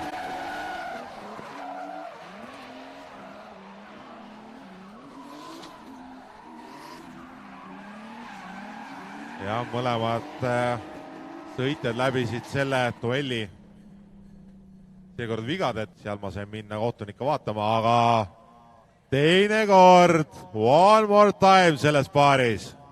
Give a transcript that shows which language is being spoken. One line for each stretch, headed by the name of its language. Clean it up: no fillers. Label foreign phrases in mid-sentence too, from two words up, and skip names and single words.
Estonian: Ja mõlemad sõitjad läbisid selle duelli seekord vigad, et seal ma sain minna kohtunikke vaatama, aga teine kord,
English: one more time
Estonian: selles paaris.